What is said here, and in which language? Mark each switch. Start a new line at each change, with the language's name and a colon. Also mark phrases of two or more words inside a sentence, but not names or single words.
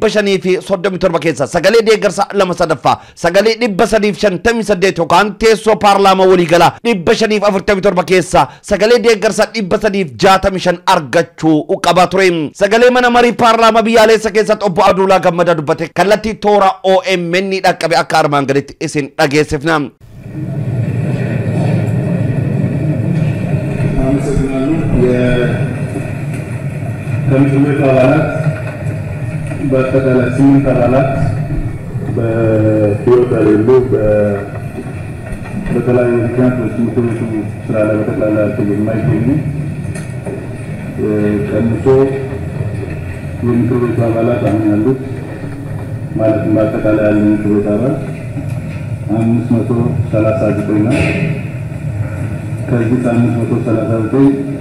Oromo: 537 keessa sagalee deeggarsa lama sadaffaa sagalee 358 yookaan teessoo paarlaamaa walii gala 547 keessa sagalee deeggarsa 365 argachuu qaba ture sagalee mana marii paarlaamaa biyyaalessa keessatti obbo Aduulaa Gammadaa dubbate kallattii toora OMN dhaqqabe akka armaan gaditti isin dhageessifna
Amharic: የኮሚሽኑ አባላት በአጠቃላይ 8 አባላት በህይወት ያሉ በተለያዩ ምክንያቶች ምክር ቤቱ ስራ ላይ በጠቅላላ የማይገኙ ቀንሶ የምክር ቤቱ አባላት አሁን ያሉት ማለት በአጠቃላይ ያሉ ምክር ቤት አባላት 539 ነው ከዚህ 539